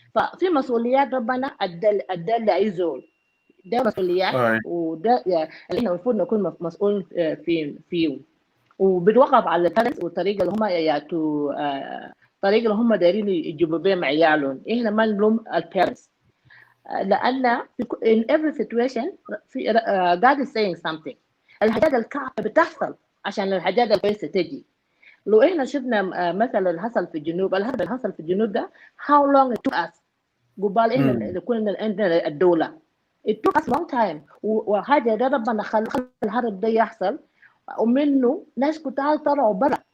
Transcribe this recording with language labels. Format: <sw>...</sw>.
<ar>ففي مسؤوليات ربنا ادى لاي زول، ده مسؤوليات وده يعني احنا المفروض نكون مسؤول فيه وبتوقف على البارنتس والطريقه اللي هم ياتوا الطريقه اللي هم دايرين يجيبوا بيها عيالهم. احنا ما نلوم البارنتس لان</ar> <en>in every situation God is saying something.</en> <ar>الحاجات الكعبه بتحصل عشان الحاجات الكويسه تجي. لو احنا شفنا مثلا اللي حصل في الجنوب، الحرب اللي حصل في الجنوب ده</ar> <en>how long it took us</en> <ar>قبال احنا نكون عندنا الدوله.</ar> <en>it took us long time</en> <ar>وحاجه ده ربنا خلى الحرب ده يحصل ومنه ناس كتار طلعوا برا.</ar>